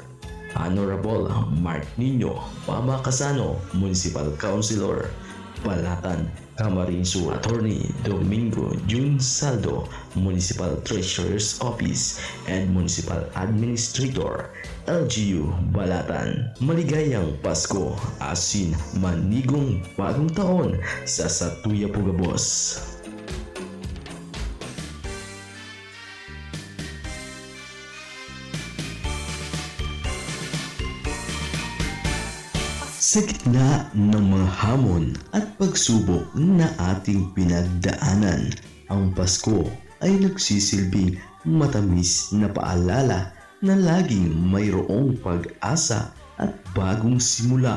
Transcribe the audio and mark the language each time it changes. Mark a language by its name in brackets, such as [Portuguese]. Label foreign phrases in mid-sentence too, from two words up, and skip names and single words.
[English] Honorable Mark Nino Pamacasano, Municipal Councilor, Balatan, Camarines Sur. Attorney Domingo Jun Saldo, Municipal Treasurer's Office and Municipal Administrator, LGU, Balatan. [Filipino] Maligayang Pasko, [Bikol] asin manigong bagong taon sa Satuya Pugabos. [Filipino] Sa gitna ng mga hamon at pagsubok na ating pinagdaanan, ang Pasko ay nagsisilbing matamis na paalala na laging mayroong pag-asa at bagong simula.